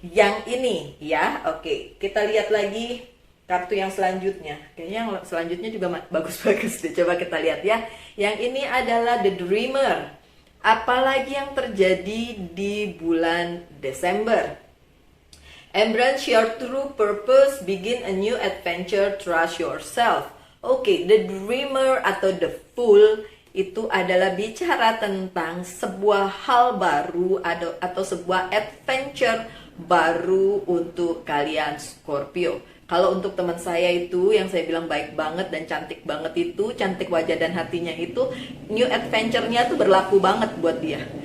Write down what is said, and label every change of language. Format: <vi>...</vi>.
<id>Yang ini ya, oke. Kita lihat lagi kartu yang selanjutnya. Kayaknya yang selanjutnya juga bagus-bagus deh. Coba kita lihat ya. Yang ini adalah The Dreamer. Apalagi yang terjadi di bulan Desember.</id> <en>Embrace your true purpose, begin a new adventure, trust yourself.</en> <id>Oke, The Dreamer atau The Fool itu adalah bicara tentang sebuah hal baru atau sebuah adventure baru untuk kalian Scorpio. Kalau untuk teman saya itu yang saya bilang baik banget dan cantik banget itu, cantik wajah dan hatinya itu, new adventure-nya tuh berlaku banget buat dia.</id>